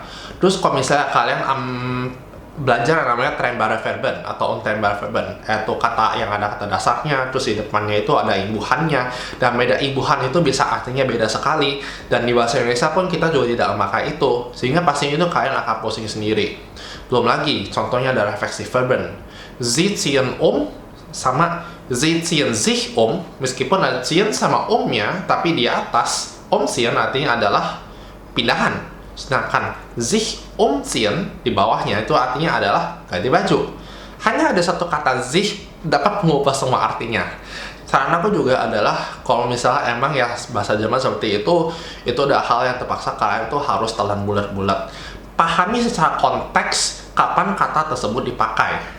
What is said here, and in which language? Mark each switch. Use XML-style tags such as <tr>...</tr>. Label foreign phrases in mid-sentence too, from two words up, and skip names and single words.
<id>Terus kalau misalnya kalian belajar yang namanya</id> <de>trennbare Verben</de> <id>atau</id> <de>untrennbare Verben,</de> <id>yaitu kata yang ada kata dasarnya, terus di depannya itu ada imbuhannya, dan beda imbuhan itu bisa artinya beda sekali, dan di bahasa Indonesia pun kita juga tidak memakai itu, sehingga pastinya itu kalian akan pusing sendiri. Belum lagi, contohnya ada refleksif Verben,</id> <de>Sie ziehen</de> <id>sama</id> <de>Sie ziehen sich</de> <id>meskipun ada ziehen sama nya, tapi di atas ziehen artinya adalah pindahan. Sedangkan</id> <de>sich umziehen</de> <id>di bawahnya itu artinya adalah ganti baju. Hanya ada satu kata sich dapat mengubah semua artinya. Saran aku juga adalah kalau misalnya emang ya bahasa Jerman seperti itu udah hal yang terpaksa kalian tuh harus telan bulat-bulat. Pahami secara konteks kapan kata tersebut dipakai.</id>